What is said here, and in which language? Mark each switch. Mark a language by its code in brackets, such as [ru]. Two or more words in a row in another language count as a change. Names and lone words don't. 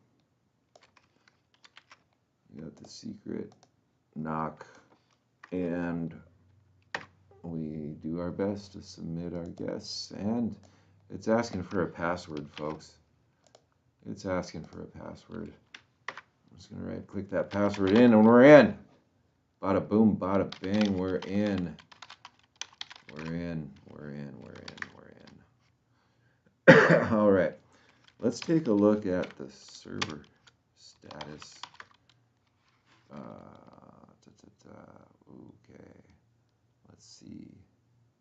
[en] We got the secret knock. And we do our best to submit our guests. And it's asking for a password, folks. It's asking for a password. I'm just going to right click that password in and we're in. Bada boom, bada bang, we're in. We're in. All right. Let's take a look at the server status. Okay. Let's see.